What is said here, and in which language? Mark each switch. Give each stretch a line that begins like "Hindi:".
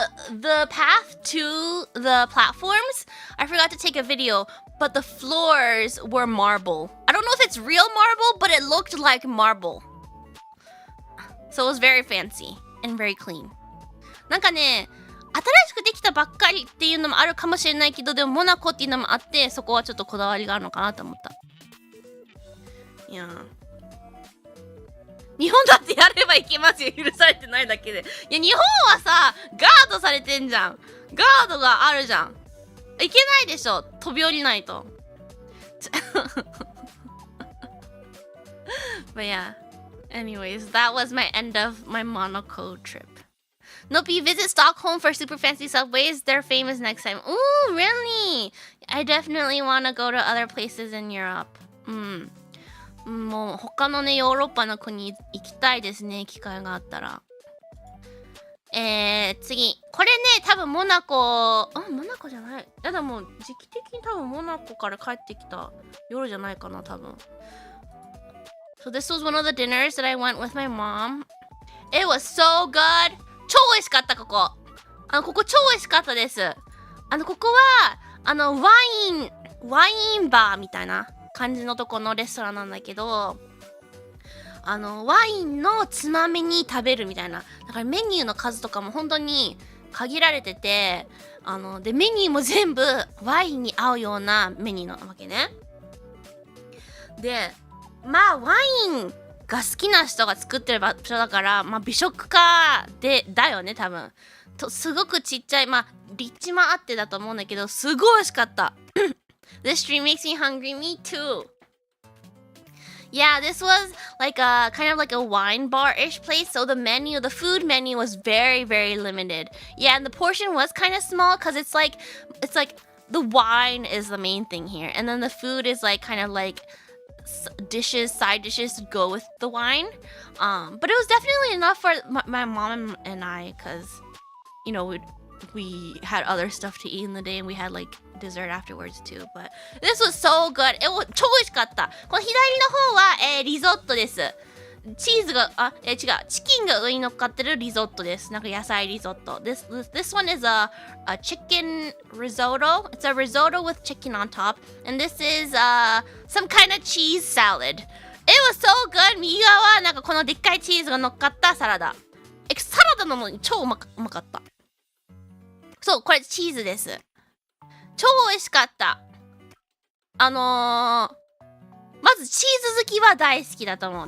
English: The path to the platforms, I forgot to take a video, but the floors were marble. I don't know if it's real marble, but it looked like marble. So it was very fancy and very clean.
Japanese: なんかね、新しくできたばっかりっていうのもあるかもしれないけど、でもモナコっていうのもあって、そこはちょっとこだわりがあるのかなと思った。いや日本だってやればいけますよ。許されてないだけで。いや、日本はさ、ガードされてんじゃん。ガードがあるじゃん。いけないでしょ。飛び降りないと。
English: But yeah. Anyways, that was my end of my Monaco trip. Nope, you visit Stockholm for super fancy subways. They're famous next time. Ooh, really? I definitely want to go to other places in Europe.
Japanese: もう他のね、ヨーロッパの国行きたいですね、機会があったら。次。これね、多分モナコ、モナコじゃない。でも時期的に多分モナコから帰ってきた夜じゃないかな、多分。
English: So this was one of the dinners that I went with my mom. It was so good!
Japanese: 超美味しかった、ここ。ここ超美味しかったです。ここは、ワインバーみたいな感じのとこのレストランなんだけど、ワインのつまみに食べるみたいな。だからメニューの数とかも本当に限られてて、で、メニューも全部ワインに合うようなメニューなわけね。で、まあ、ワインが好きな人が作ってる場所だから、まあ、美食家だよね、多分。すごくちっちゃい、まあ、立地もあってだと思うんだけど、すごい美味しかった。
English: This stream makes me hungry. Me too. Yeah, this was like a kind of like a wine bar-ish place. So the food menu was very, very limited. Yeah, and the portion was kind of small because it's like the wine is the main thing here, and then the food is like kind of like side dishes to go with the wine. But it was definitely enough for my mom and I, because you know we had other stuff to eat in the day, and we had like dessert afterwards too. But this was so good.
Japanese: 超美味しかった。この左の方は、リゾットです。チーズが違う、チキンが上に乗っかってるリゾットです。なんか野菜リゾット。
English: This one is a chicken risotto. It's a risotto with chicken on top, and this is some kind of cheese salad. It was so good.
Japanese: 右側はなんかこのでっかいチーズが乗っかったサラダ。サラダのも超うまかった。そう、これチーズです。超美味しかった。まずチーズ好きは大好きだと思う。